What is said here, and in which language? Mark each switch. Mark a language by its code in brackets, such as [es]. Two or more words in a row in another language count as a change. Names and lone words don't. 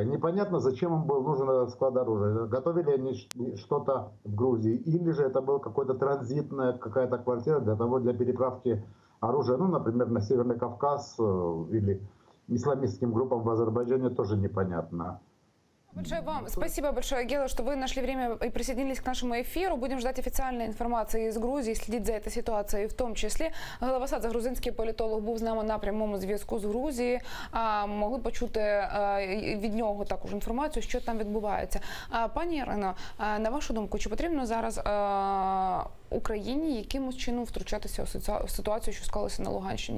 [ru] Непонятно, зачем им был нужен склад оружия. Готовили они что-то в Грузии, или же это была какая-то транзитная какая-то квартира для переправки оружия, ну, например, на Северный Кавказ или исламистским группам в Азербайджане, тоже непонятно. Большое вам спасибо большое, Гела, что вы нашли время и присоединились к нашему эфиру. Будем ждать официальной [uk] інформації з Грузії, [ru] следить за этой ситуацией [uk] в тому числі. Гела Васадзе, грузинський політолог, був з нами на прямому зв'язку з Грузії. Могли почути від нього також інформацію, що там відбувається. Пані Ірино, на вашу думку, чи потрібно зараз Україні якимось чином втручатися у ситуацію, що склалася на Луганщині?